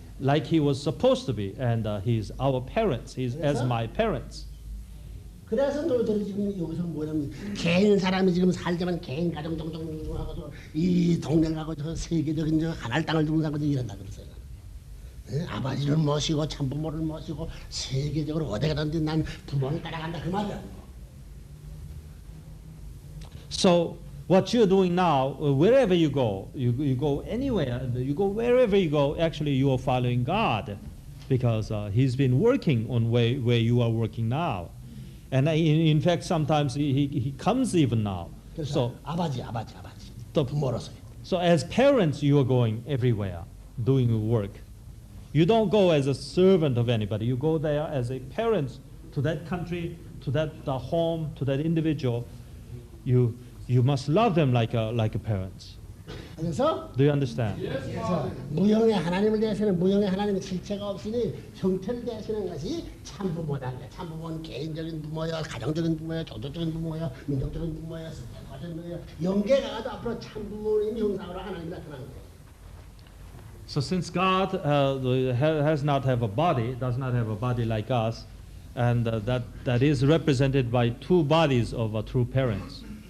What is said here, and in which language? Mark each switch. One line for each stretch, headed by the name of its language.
English: like he was supposed to be, and he's our parents. He's as my parents.
Korean: 그래서 너희들이 지금 여기서 뭐냐면 개인 사람이 지금 살자면 개인 가정 종종하고도 이 동네를 가고 저 세계적인 저 하늘 땅을 두고 사고 이런다 그랬어요. 아버지를 모시고 참부모를 모시고 세계적으로 어디 가든지 난 부모를 따라간다 그 말이야.
English: So what you're doing now, wherever you go anywhere, you go wherever you go. Actually, you are following God, because He's been working on where you are working now. And in fact, sometimes he comes even now. So
Korean: 아버지 또 부모로서요.
English: So as parents, you are going everywhere, doing work. You don't go as a servant of anybody. You go there as a parent to that country, to that home, to that individual. You must love them like a parents.
Korean: 그래서
English: Do you understand?
Korean: 그래서 무형의 하나님을 대하시는 무형의 하나님의 실체가 없으니 형태를 대하시는 것이 참부모다. 참부모는 개인적인 부모여, 가정적인 부모여, 종족적인 부모여, 민족적인 부모여, 세계적인 부모여. 영계가 가도 앞으로 참부모님 형상으로 하나님이 나타나는 거예요.
English: So since God does not have a body like us, and that is represented by two bodies of true parents.